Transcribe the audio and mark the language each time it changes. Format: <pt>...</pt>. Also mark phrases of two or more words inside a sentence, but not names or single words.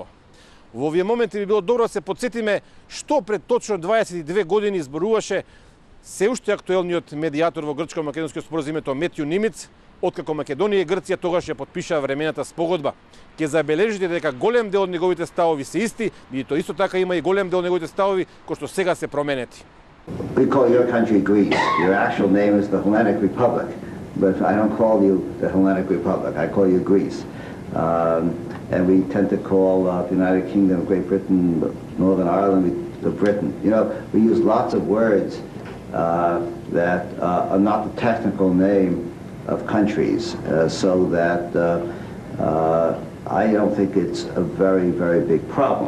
<mk>Во овие моменти би било добро да се потсетиме што пред точно 22 години зборуваше се уште актуелниот медијатор во грчко-македонскиот споразум Метју Нимиц, откако Македонија и Грција тогаш ја потпишаа времената спогодба. Ќе забележите дека голем дел од неговите ставови се исти, меѓутоа исто така има и голем дел од неговите ставови кои што сега се променети.</mk> <en>We call your country Greece. Your actual name is the Hellenic Republic, but I don't call you the Hellenic Republic. I call you Greece. And we tend to call the United Kingdom, Great Britain, Northern Ireland, the Britain. You know, we use lots of words that are not the technical name of countries, so that I don't think it's a very, very big problem.</en>